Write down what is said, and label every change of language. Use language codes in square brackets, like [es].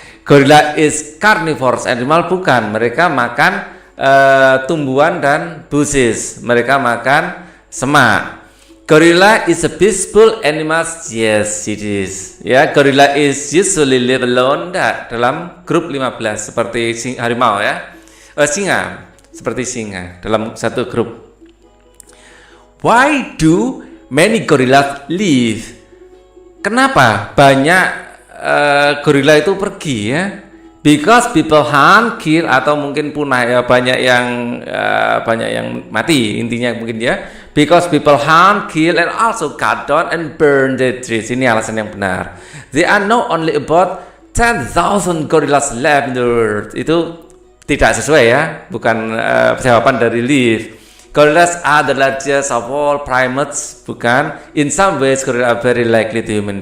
[en] Gorilla is carnivorous animal? [id] Bukan. Mereka makan tumbuhan dan bushes. Mereka makan semak. [en] Gorilla is a peaceful animal. Yes, it is. Ya, gorilla is usually live alone. [id] Dalam grup 15 seperti harimau, ya. Singa, seperti singa dalam satu grup. [en] Why do many gorillas live? [id] Kenapa banyak gorila itu pergi, ya? [en] Because people hunt, kill, [id] atau mungkin punah, ya, banyak yang mati intinya mungkin, ya. [en] Because people hunt, kill, and also cut down and burn the trees. [id] Ini alasan yang benar. [en] There are now only about 10,000 gorillas left in the world. [id] Itu tidak sesuai, ya, bukan jawaban dari live. [en] Gorillas are the largest of all primates. Bukan. In some ways, gorillas are very likely to human.